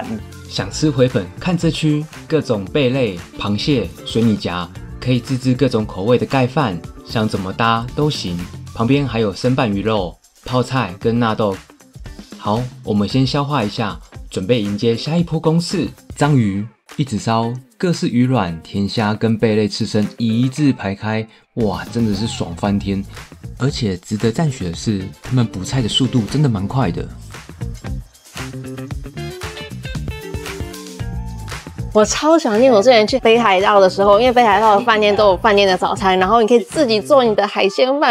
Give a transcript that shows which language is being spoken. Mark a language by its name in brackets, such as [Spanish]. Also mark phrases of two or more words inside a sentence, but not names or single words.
[Chinese] 想吃回本，看這區各種貝類、螃蟹、水煮夾，可以自製各種口味的蓋飯，想怎麼搭都行。旁邊還有生拌魚肉、泡菜跟納豆。好，我們先消化一下，準備迎接下一波攻勢。章魚一直燒，各式魚卵、甜蝦跟貝類刺身一字排開，哇，真的是爽翻天！而且值得讚許的是，他們補菜的速度真的蠻快的。我超想念我之前去北海道的时候，因為北海道的飯店都有飯店的早餐，然後你可以自己做你的海鮮飯。